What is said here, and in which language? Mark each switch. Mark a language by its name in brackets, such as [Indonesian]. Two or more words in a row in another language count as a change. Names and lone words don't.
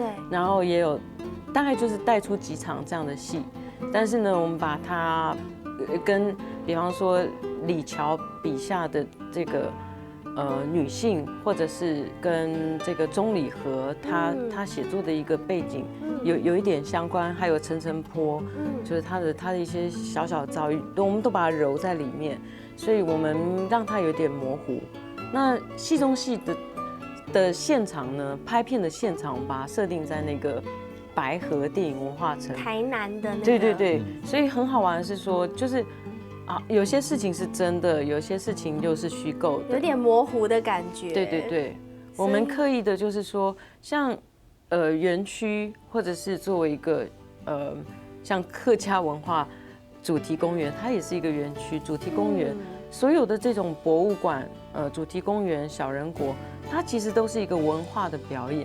[Chinese] 然後也有大概就是帶出幾場這樣的戲，但是呢，我們把它跟比方說李喬筆下的這個女性，或者是跟這個鍾理和他寫作的一個背景有一點相關，還有陳澄波，就是他的一些小小的遭遇，我們都把它揉在裡面，所以我們讓它有點模糊。那戲中戲的現場呢，拍片的現場，我們把它設定在那個白河電影文化城，台南的那個。對對對，所以很好玩的是說，就是有些事情是真的，有些事情又是虛構的，有點模糊的感覺。對對對，我們刻意的就是說，像園區，或者是作為一個像客家文化主題公園，它也是一個園區主題公園。所有的這種博物館、主題公園、小人國，它其實都是一個文化的表演。